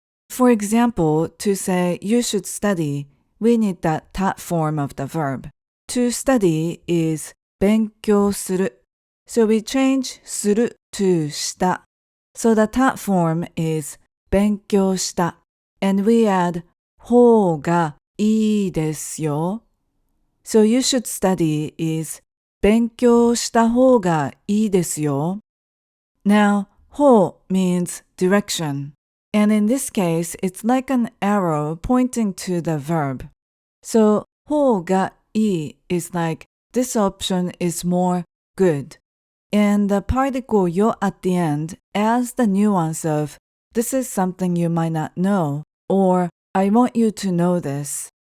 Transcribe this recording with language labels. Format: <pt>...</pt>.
<en>For example, to say you should study, we need the た form of the verb. To study is</en> <ja>勉強する.</ja> <en>So we change する to した. So the た form is</en> <ja>勉強した.</ja> <en>And we add</en> <ja>ほうがいいですよ.</ja> <en>So you should study is</en> <ja>勉強した方がいいですよ.</ja> <en>Now, ほう means direction. And in this case, it's like an arrow pointing to the verb. So,</en> <ja>ほうがいい</ja> <en>is like, this option is more good. And the particle よ at the end adds the nuance of, this is something you might not know, or I want you to know this.</en>